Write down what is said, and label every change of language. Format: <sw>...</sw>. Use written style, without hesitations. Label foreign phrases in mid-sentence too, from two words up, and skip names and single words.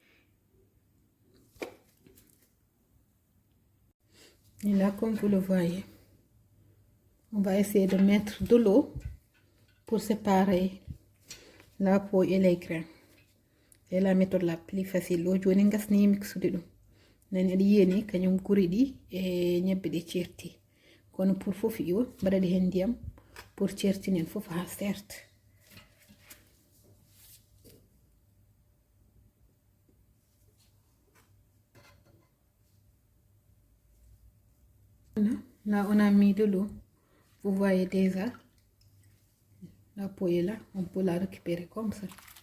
<fr>Et là, comme vous le voyez, on va essayer de mettre de l'eau pour séparer la peau et les grains. C'est la méthode la plus facile. L'eau, je n'ai pas de mix de l'eau.</fr> <ff>Nani adi yeni kanyum kuridi e ñebbe de certi kono pour fofu iwa badadi hen ndiyam pour certinen fofu ha certe.</ff> <fr>Là on a mis de l'eau. Vous voyez déjà la peau est là, on peut la récupérer comme ça.</fr>